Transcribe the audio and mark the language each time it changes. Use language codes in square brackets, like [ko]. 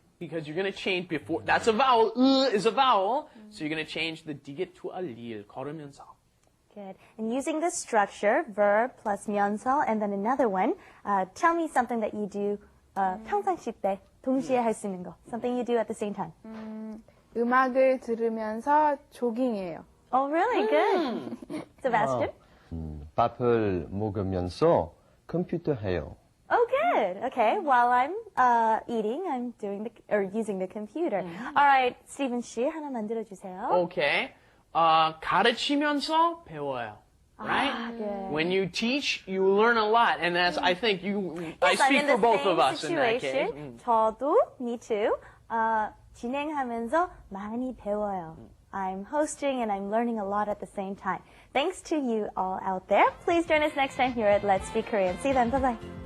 [en] Because you're going to change before, that's a vowel, is a vowel, so you're going to change the diet to a lil, 걸으면서. Good. And using this structure, verb plus 면서, and then another one, tell me something that you do [ko] 평상시 때 동시에 할 수 있는 거. [en] Something you do at the same time. [ko] 음악을 들으면서 조깅해요. [en] Oh, really? Good. Sebastian? [ko] 밥을 먹으면서 컴퓨터 해요. [en] Oh, good. Okay. While I'm eating, I'm doing using the computer. All right, Stephen [ko] 씨 하나 만들어 주세요. [en] Okay. [ko] 가르치면서 배워요. [en] Right? good. When you teach, you learn a lot. And that's, I think I Yes, I'm speak in for the both same of us in that case. situation. [ko] 저도, [en] me too. [ko] 진행하면서 많이 배워요. [en] I'm hosting and I'm learning a lot at the same time. Thanks to you all out there. Please join us next time here at Let's Speak Korean. See you then. Bye-bye.